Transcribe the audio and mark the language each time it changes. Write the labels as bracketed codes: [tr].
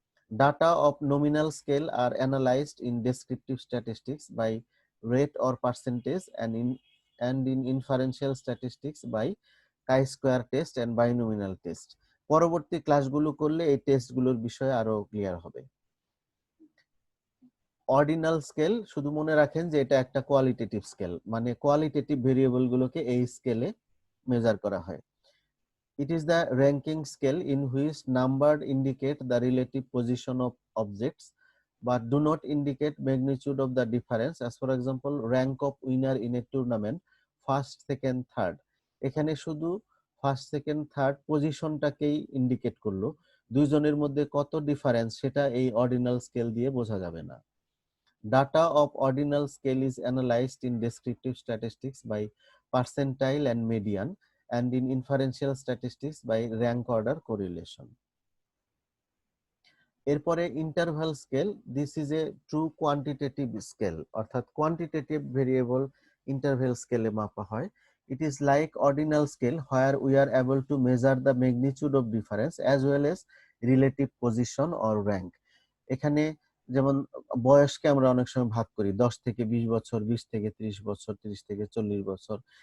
[en] Data of nominal scale are analyzed in descriptive statistics by rate or percentage, and in inferential statistics by chi-square test and binomial test. [bn] পরবর্তী ক্লাসগুলো করলে এই টেস্টগুলোর বিষয়ে আরো clear হবে। Ordinal scale শুধু মনে রাখেন যে এটা একটা কোয়ালিটেটিভ স্কেল, মানে কোয়ালিটেটিভ ভেরিয়েবল গুলোকে এই স্কেলে মেজার করা হয়। [en] It is the ranking scale in which number indicate the relative position of objects but do not indicate magnitude of the difference, as for example rank of winner in a tournament, first second third। [bn] এখানে শুধু first second third পজিশনটাকেই indicate করলো, দুইজনের মধ্যে কত difference সেটা এই ordinal scale দিয়ে বোঝা যাবে না। [en] Data of ordinal scale is analyzed in descriptive statistics by percentile and median, and in inferential statistics by rank order correlation. [bn] এরপরে interval scale, [en] this is a true quantitative scale, [bn] অর্থাৎ quantitative variable interval স্কেলে মাপা হয়। [en] It is like ordinal scale where we are able to measure the magnitude of difference as well as relative position or rank। [bn] এখানে যেমন বয়সকে আমরা অনেক সময় ভাগ করি 10 থেকে 20 বছর, 20 থেকে 30 বছর, 30 থেকে 40 বছর।